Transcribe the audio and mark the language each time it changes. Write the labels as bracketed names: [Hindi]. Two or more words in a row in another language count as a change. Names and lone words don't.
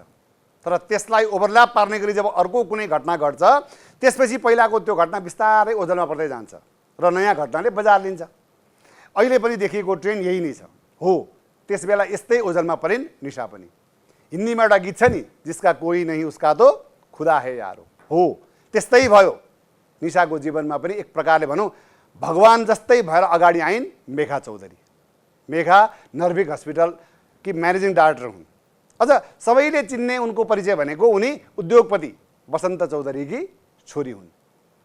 [Nepali] तर त्यसलाई ओभरल्याप पार्ने गरी जब अर्को कुनै घटना घट्छ, त्यसपछि पहिलाको त्यो घटना बिस्तारै ओझलमा पर्दै जान्छ र नयाँ घटनाले बजार लिन्छ। अहिले पनि देखिएको ट्रेन्ड यही नै छ। हो, त्यसबेला यस्तै ओझलमा परिन् निशा पनि। हिन्दीमा एउटा गीत छ नि, [Hindi] जिसका कोही नहीं उसका तो खुदा है यारो। [Nepali] हो, त्यस्तै भयो। निशाको जीवनमा पनि एक प्रकारले भनौँ भगवान जस्तै भएर अगाडि आइन् मेघा चौधरी। मेघा नर्भिक हस्पिटल कि [English] managing director [Nepali] हुन्। अझ सबैले चिन्ने उनको परिचय भनेको उनी उद्योगपति वसन्त चौधरीकी छोरी हुन्।